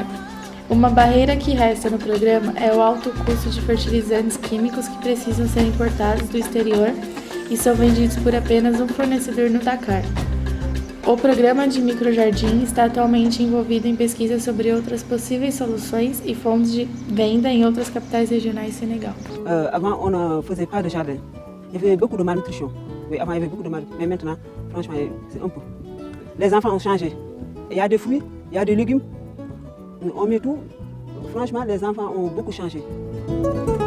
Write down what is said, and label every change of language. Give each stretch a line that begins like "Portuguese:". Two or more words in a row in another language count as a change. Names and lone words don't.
Portuguese: Uma barreira que resta no programa é o alto custo de fertilizantes químicos que precisam ser importados do exterior e são vendidos por apenas um fornecedor no Dakar. O programa de microjardim está atualmente envolvido em pesquisa sobre outras possíveis soluções e fontes de venda em outras capitais regionais do Senegal.
French: Avant, on ne faisait pas de jardin. Il y avait beaucoup de malnutrition. Oui, avant, il y avait beaucoup de malnutrition. Mais maintenant, franchement, c'est un peu. Les enfants ont changé. Il y a des fruits, il y a des légumes. On met tout. Franchement, les enfants ont beaucoup changé.